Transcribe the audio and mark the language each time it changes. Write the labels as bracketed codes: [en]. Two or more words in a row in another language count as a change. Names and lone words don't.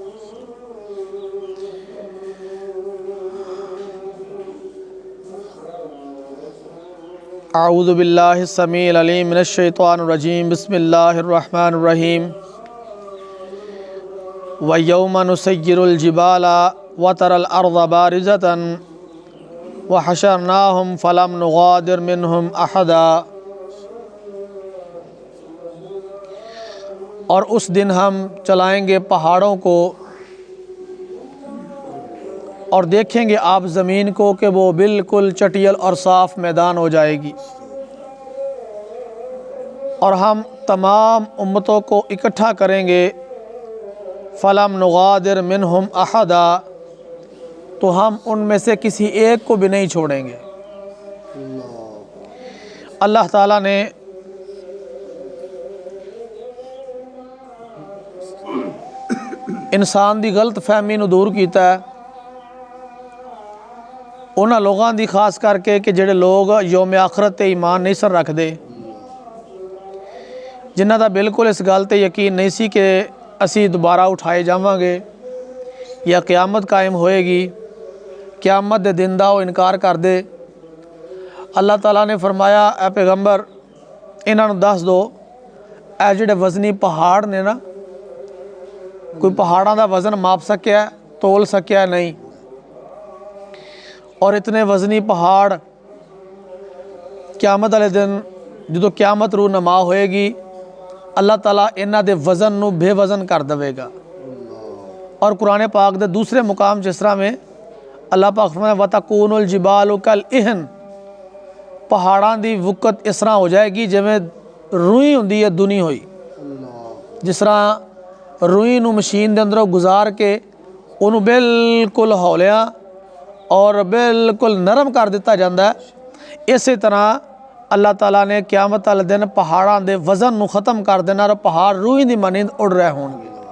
[ar] اعوذ باللہ السمیع العلیم من الشیطان الرجیم، بسم اللہ الرحمن الرحیم۔ وَيَوْمَ نُسَيِّرُ الْجِبَالَ وَتَرَى الْأَرْضَ بَارِزَةً وَحَشَرْنَاهُمْ فَلَمْ نُغَادِرْ مِنْهُمْ أَحَدًا۔ [ur] اور اس دن ہم چلائیں گے پہاڑوں کو اور دیکھیں گے آپ زمین کو کہ وہ بالکل چٹیل اور صاف میدان ہو جائے گی، اور ہم تمام امتوں کو اکٹھا کریں گے۔ [ar] فَلَمْ نُغَادِرْ مِنْهُمْ أَحَدًا، [ur] تو ہم ان میں سے کسی ایک کو بھی نہیں چھوڑیں گے۔ [pa] اللہ تعالیٰ نے انسان دی غلط فہمی نو دور کیتا ہے، انہاں لوگاں دی خاص کر کے کہ جڑے لوگ یوم آخرت تے ایمان نہیں سر رکھ دے، جنہاں دا بالکل اس گل تے یقین نہیں سی کہ اسی دوبارہ اٹھائے جاواں گے یا قیامت قائم ہوئے گی، قیامت دے دن دا وہ انکار کر دے۔ اللہ تعالیٰ نے فرمایا اے پیغمبر انہاں نوں دس دو، اے جڑے وزنی پہاڑ نے نا، کوئی پہاڑاں دا وزن ماپ سکیا ہے، تول سکیا ہے نہیں، اور اتنے وزنی پہاڑ قیامت والے دن جدو قیامت رو نما ہوئے گی، اللہ تعالیٰ انہاں دے وزن نو بے وزن کر دے گا۔ اور قرآن پاک دے دوسرے مقام جس طرح میں اللہ پاک فرمایا [ar] وَتَكُونُ الْجِبَالُ كَالْإِهْنِ، [pa] پہاڑاں دی وقت اس طرح ہو جائے گی جویں روئی ہوندی ہے دنی ہوئی، جس طرح روئی نو مشین دے اندروں گزار کے انہوں بالکل ہولیاں اور بالکل نرم کر دیتا جاندہ ہے، اسی طرح اللہ تعالیٰ نے قیامت والے دن پہاڑاں دے وزن نو ختم کر دینا اور پہاڑ روئی دی مانند اڑ رہے ہوں گے۔